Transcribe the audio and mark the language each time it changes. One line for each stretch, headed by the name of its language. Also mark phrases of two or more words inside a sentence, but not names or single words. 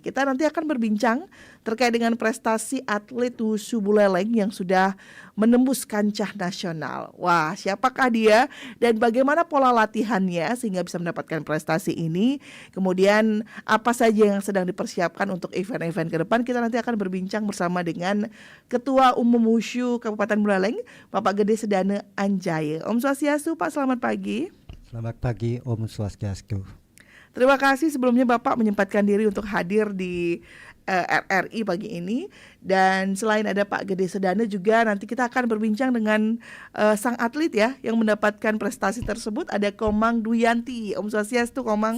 Indonesian: Kita nanti akan berbincang terkait dengan prestasi atlet wushu buleleng yang sudah menembus kancah nasional. Wah, siapakah dia dan bagaimana pola latihannya sehingga bisa mendapatkan prestasi ini? Kemudian apa saja yang sedang dipersiapkan untuk event-event ke depan? Kita nanti akan berbincang bersama dengan Ketua Umum Wushu Kabupaten Buleleng, Bapak Gede Sedane Anjaya.
Sanskrit: Om Swastiastu,
Indonesian: Pak, selamat pagi. Selamat pagi,
Sanskrit: Om Swastiastu.
Indonesian: Terima kasih sebelumnya Bapak menyempatkan diri untuk hadir di RRI pagi ini. Dan selain ada Pak Gede Sedane juga nanti kita akan berbincang dengan sang atlet ya yang mendapatkan prestasi tersebut, ada Komang Duyanti.
Sanskrit: Om Swastiastu,
Indonesian: Komang.